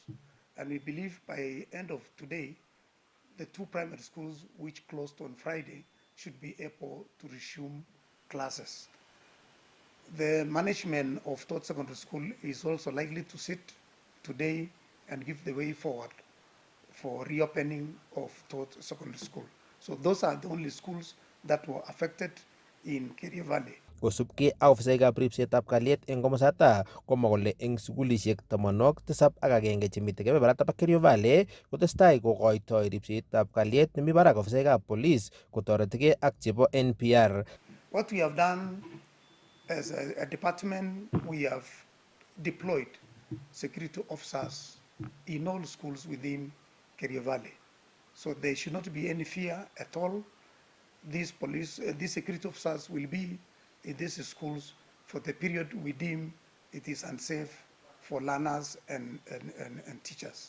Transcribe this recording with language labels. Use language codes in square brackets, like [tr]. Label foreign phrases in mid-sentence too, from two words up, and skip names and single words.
[en] And we believe by end of today, the 2 primary schools which closed on Friday should be able to resume classes. The management of Tot Secondary School is also likely to sit today and give the way forward for reopening of Tot Secondary School. So those are the only schools that were affected in Kerio Valley. [kln] Kosubkei ak ofisaekab ribsetab kalyet eng komosata komwa kole eng sukulishek 71 chemite kebeberata bo Kerio Valley kotestai kokoitoi ribsetab kalyet nemi barak ofisaekab police kotoretigei ak chebo NPR. [en] What we have done as a department, we have deployed security officers in all schools within Kerio Valley. So there should not be any fear at all. These security officers will be in these schools for the period we deem it is unsafe for learners and teachers.